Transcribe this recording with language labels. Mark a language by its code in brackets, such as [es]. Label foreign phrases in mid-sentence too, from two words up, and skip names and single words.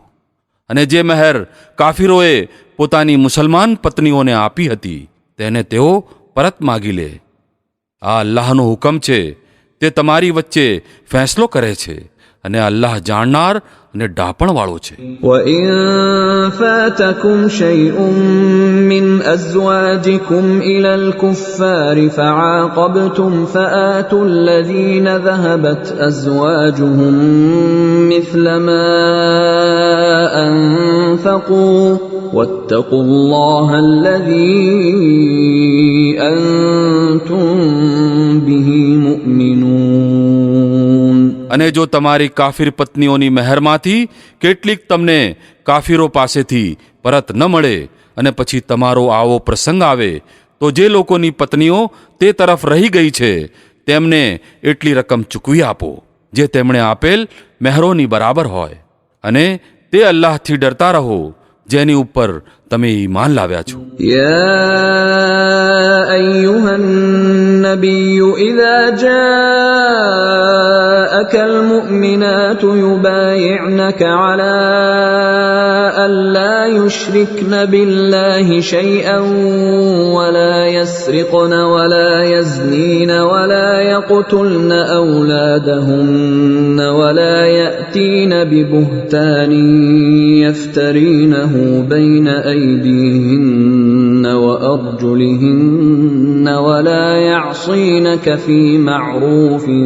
[gu] અને જે મહેર કાફીરોએ પોતાની મુસલમાન પત્નીઓને આપી હતી તેને તેઓ પરત માગી લે. આ અલ્લાહનો હુકમ છે, તે તમારી વચ્ચે ફેંસલો કરે છે, અને અલ્લાહ જાણનાર અને ડાપણવાળો છે. [ar] وَإِن فَاتَكُمْ شَيْءٌ مِّنْ أَزْوَاجِكُمْ إِلَى الْكُفَّارِ فَعَاقَبْتُمْ فَآتُوا الَّذِينَ ذَهَبَتْ أَزْوَاجُهُم مِّثْلَ مَا أَنفَقُوا وَاتَّقُوا اللَّهَ الَّذِي أَنتُم بِهِ مُؤْمِنُونَ. [gu] અને જો તમારી કાફીર પત્નીઓની મહેરમાંથી કેટલીક તમને કાફીરો પાસેથી પરત ન મળે અને પછી તમારો આવો પ્રસંગ આવે, તો જે લોકોની પત્નીઓ તે તરફ રહી ગઈ છે તેમને એટલી રકમ ચૂકવી આપો જે તેમણે આપેલ મહેરોની બરાબર હોય. અને તે અલ્લાહથી ડરતા રહો જેની ઉપર તમે ઈમાન લાવ્યા છો. [ar] يا أيها النبي إذا جاءك المؤمنات يبايعنك على أن لا يشركن بالله شيئا ولا يسرقن ولا يزنين ولا يقتلن أولادهن ولا يأتين ببهتان يفترينه بين أيديهن وأرجلهن ولا يعصينك في معروف